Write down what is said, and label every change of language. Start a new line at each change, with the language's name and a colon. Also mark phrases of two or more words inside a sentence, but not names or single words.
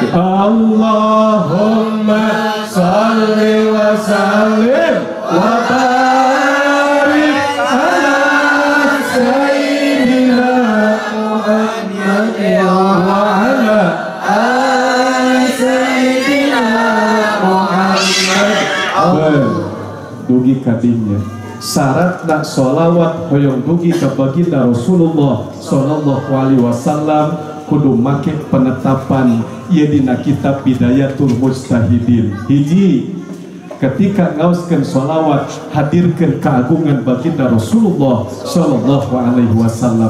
Arabic: اللهم صل وسلم وبارك على سيدنا محمد وعلى آل سيدنا محمد.
Sundanese: Dugi kadinya syaratna sholawat hoyong dugi ka baginda Rasulullah
Arabic: صلى الله عليه وسلم
Sundanese: kudu make penetapan ieu dina kitab Bidayatul Mujtahidin. Hiji, ketika ngaoskeun sholawat hadirkeun keagungan baginda Rasulullah
Arabic: صلى الله عليه وسلم.